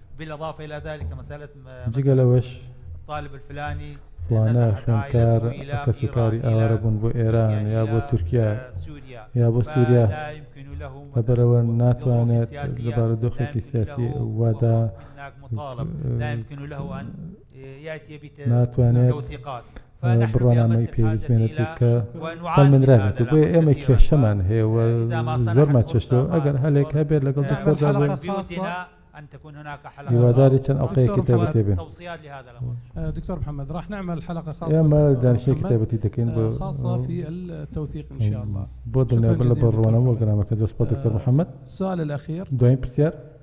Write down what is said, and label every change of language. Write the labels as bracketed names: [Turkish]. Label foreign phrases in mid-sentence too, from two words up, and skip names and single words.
[Central Kurdish] جگە لەوەش فلانە خوێندکار کەسوکاری ئاوارە بوون بۆ ئێران یا بۆ تورکیا یا بۆ سووریا لەبەرەوە ناتوانێت لەبارە دۆخێکی سیاسی وادا ناتوانێت بڕۆنامەی پێویست بێنێت کە سەلمێنراوێت بۆیە ئێمە کێشەمان هەیە و زۆرمان چێشتەوە ئەگەر هەلێک هەبێت لەگەڵ دکتۆردا [Arabic] أن تكون هناك حلقة توصيات لهذا الأمر. دكتور محمد راح نعمل حلقة خاصة في التوثيق إن شاء الله. دكتور محمد. السؤال الأخير. [Central Kurdish] دوين برسيار.